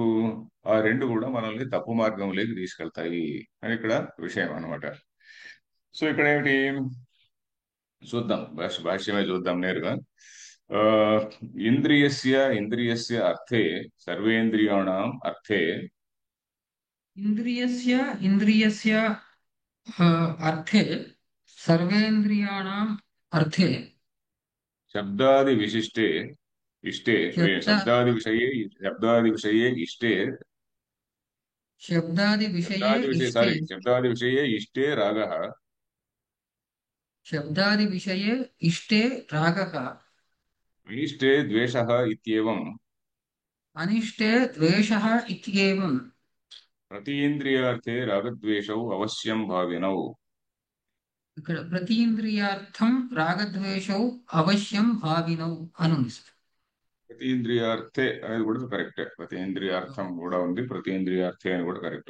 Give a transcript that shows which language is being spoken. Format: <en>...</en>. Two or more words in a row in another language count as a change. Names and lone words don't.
<te>ఆ రెండు కూడా మనల్ని తప్పు మార్గంలోకి తీసుకెళ్తాయి అని ఇక్కడ విషయం అన్నమాట. సో ఇక్కడ ఏమిటి చూద్దాం, భాష్యమే చూద్దాం నేరుగా.</te> <sa>ఆ, ఇంద్రియస్య అర్థే, సర్వేంద్రియాణం అర్థే इन्द्रियस्य इन्द्रियस्य अर्थे सर्वेन्द्रियाणाम् अर्थे శబ్దాది విశిష్టే ఇష్టే, शब्द శబ్దాది విషయే ఇష్టే, शब्दादिविषये इष्टे శబ్దాది విషయే ఇష్టే రాగ, शब्दादिविषये इष्टे रागः అనిష్టే ద్వేష ఇత్యేవం. अनिष्टे द्वेषः इत्येवम् ప్రతీంద్రియార్థే రాగద్వేషౌ అవశ్యం భావినౌ.</sa> <te>ఇక్కడ</te> <sa>ప్రతీంద్రియార్థం రాగద్వేషౌ అవశ్యం భావినౌ</sa> <te>అనుంది. ప్రతీంద్రియార్థే అనేది కూడా కరెక్టే. ప్రతీంద్రియార్థం కూడా ఉంది, ప్రతీంద్రియార్థే అని కూడా కరెక్ట్.</te>